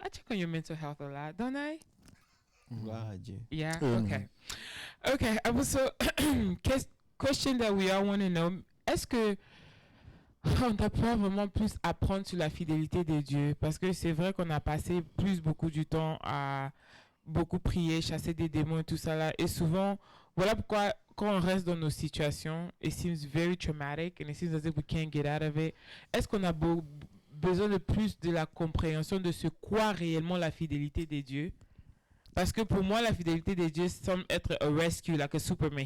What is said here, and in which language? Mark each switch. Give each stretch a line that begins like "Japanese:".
English: I check on your mental health a lot, don't I?
French: Gloire à Dieu.
English: Yeah. Amen. Okay. Apostle, question that we all want to know.
French: Est-ce que on doit pas vraiment plus apprendre sur la fidélité de Dieu? Parce que c'est vrai qu'on a passé beaucoup du temps à beaucoup prier, chasser des démons et tout ça là. Et souvent, voilà pourquoi quand on reste dans nos situations,
English: it seems very traumatic and it seems as if we can't get out of it.
French: Est-ce qu'on a besoin de plus de la compréhension de ce qu'est réellement la fidélité de Dieu? Parce que pour moi, la fidélité de Dieu semble être
English: a rescue, like a Superman.